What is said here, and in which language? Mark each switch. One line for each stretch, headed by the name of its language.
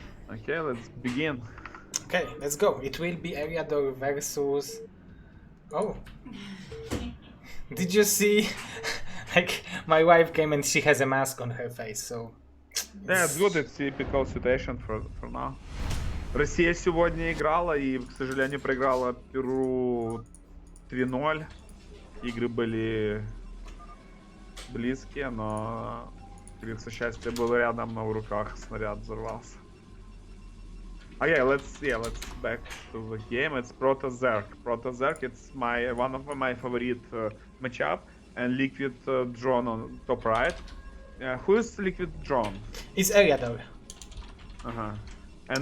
English: Okay, let's begin. Okay, let's go. It will be Eriador versus. Oh, did you see? Like my wife came and she has a mask on her face, so. Yeah, it's good. It's typical situation for now.
Russian: Россия сегодня играла и, к сожалению, проиграла Перу 3-0. Игры были близкие, но, как говорится, счастье было рядом, но в руках снаряд взорвался.
English: Okay, let's back to the game. It's Protoss Zerg. Protoss Zerg, it's one of my favorite matchup, and Liquid Drone on top right. Who is Liquid Drone? It's Eriador. And